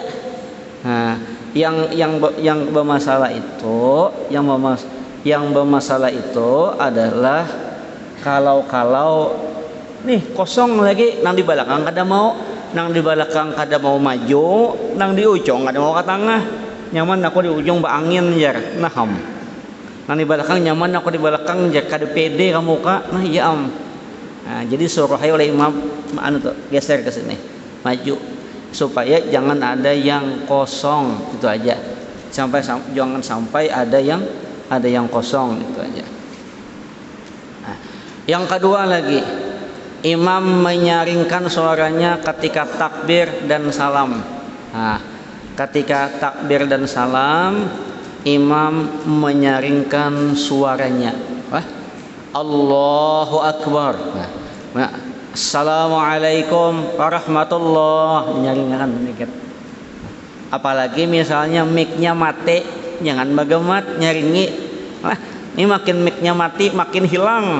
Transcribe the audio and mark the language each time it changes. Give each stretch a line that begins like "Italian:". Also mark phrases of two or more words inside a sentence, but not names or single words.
Banjar: Nah, yang bermasalah itu, yang bermasalah itu adalah kalau nih kosong lagi, nang di belakang kada mau, nang di belakang kada mau maju, nang di ujung kada mau ke tengah. Nyaman aku di ujung angin jar, naham. Nang di belakang nyaman aku di belakang jar, kada pede kamu ka, nah ya am.
Indonesian: Nah, jadi suruh ayo oleh imam anu tuh geser ke sini, maju supaya jangan ada yang kosong, itu aja. Jangan sampai ada yang kosong, itu aja. Nah, yang kedua lagi, imam menyaringkan suaranya ketika takbir dan salam. Nah, ketika takbir dan salam, imam menyaringkan suaranya.
Arabic: الله أكبر.
Indonesian: Nah,
Arabic: السلام عليكم ورحمة الله,
Indonesian: nyaringkan dikit.
Banjar: Apalagi misalnya mic-nya mati, jangan bagemat nyaringi.
Indonesian: Ini makin mic-nya mati makin hilang.